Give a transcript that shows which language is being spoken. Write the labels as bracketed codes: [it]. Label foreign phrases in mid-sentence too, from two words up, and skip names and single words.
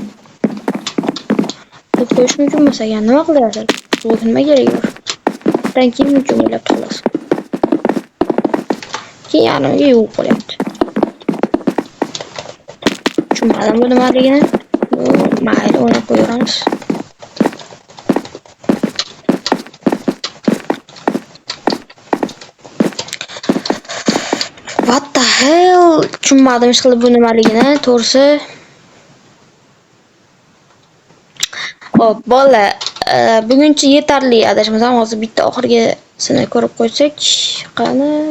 [uz] Bu qo'yish mumkin bo'lsa, nima qilyapsiz? Bu nima kerak bor? Dan keyin mumkin bo'lib xolos. Keyin yarimga yuvib qo'yapti. Tushunmadim bu nimaligini. Mayli, o'ynab qo'yamiz. [en] What the hell? [uz] Tushunmadim ishqilib bu nimaligini, to'g'risi. Xo'p, bolalar, buguncha yetarli adashmasam, hozir bitta oxirgisini ko'rib qo'ysak, qani?